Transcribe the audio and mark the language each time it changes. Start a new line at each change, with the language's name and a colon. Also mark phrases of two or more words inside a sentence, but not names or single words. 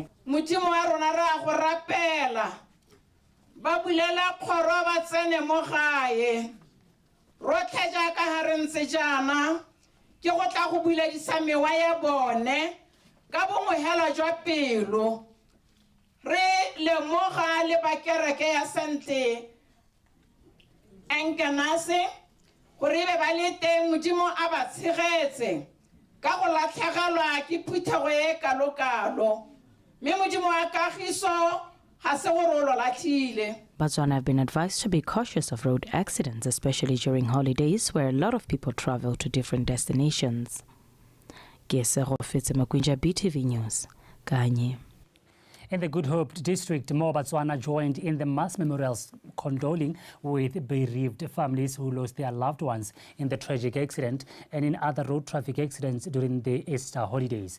Tswana: Modimo wa rona ra go rapela ba bulela kgoro ba tsene mo gae rotlhe jaaka ha re ntse jana ke go tla go buledisa mewa ya bone ka bongwe hela jwa pelo re lemoga le bakereke ya Sente Enkenase gore be ba le teng modimo a ba tshegetse ka go latlhegelwa ke phuthego e kalokalo mme modimo wa kagiso ga se gore o lo latlhile
English: Botswana have been advised to be cautious of road accidents, especially during holidays where a lot of people travel to different destinations. BTV News, Kanye. In the Good Hope district, more Botswana joined in the mass memorials condoling with bereaved families who lost their loved ones in the tragic accident and in other road traffic accidents during the Easter holidays.